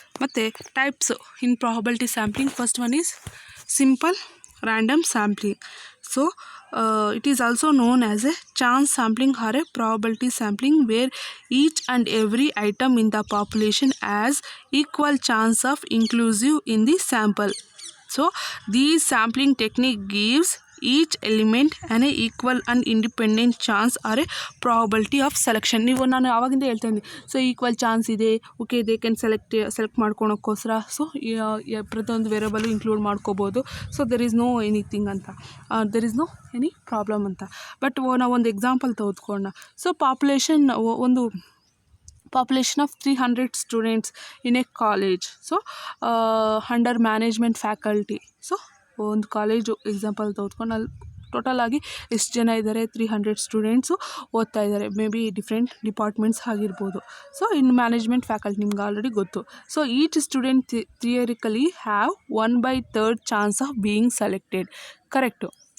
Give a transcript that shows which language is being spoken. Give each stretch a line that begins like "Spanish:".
English: ಮತ್ತು types in probability sampling, first one is simple random sampling. So it is also known as a chance sampling or a probability sampling, where each and every item in the population has equal chance of inclusive in the sample. So this sampling technique gives each element an equal and independent chance or a probability of selection.
Kannada: ನೀವು ನಾನು ಆವಾಗಿಂದ ಹೇಳ್ತಾ ಇದ್ದೀನಿ. So equal chance ಇದೆ, okay,
English: they can select
Kannada: ಮಾಡ್ಕೊಳಕ್ಕೋಸ್ಕರ so ಪ್ರತಿಯೊಂದು variable include ಮಾಡ್ಕೋಬೋದು.
English: So there is no anything ಅಂತ, there is no any problem ಅಂತ.
Kannada: ಬಟ್ ನಾವೊಂದು ಎಕ್ಸಾಂಪಲ್ ತೆಗೆದುಕೊಳ್ಳೋಣ. ಸೊ ಒಂದು
English: population of 300 students in a college, so under management faculty.
Kannada: So ಒಂದು college example ತೆಗೆದುಕೊಂಡು ಅಲ್ಲಿ ಟೋಟಲ್ ಆಗಿ ಎಷ್ಟು ಜನ ಇದ್ದಾರೆ, 300 ಸ್ಟೂಡೆಂಟ್ಸು ಓದ್ತಾ ಇದ್ದಾರೆ.
English: may be different departments
Kannada: ಆಗಿರ್ಬೋದು. ಸೊ ಇನ್ ಮ್ಯಾನೇಜ್ಮೆಂಟ್ ಫ್ಯಾಕಲ್ಟಿ ನಿಮ್ಗೆ ಆಲ್ರೆಡಿ ಗೊತ್ತು.
English: So each student theoretically have 1/3 chance of being selected. Correct.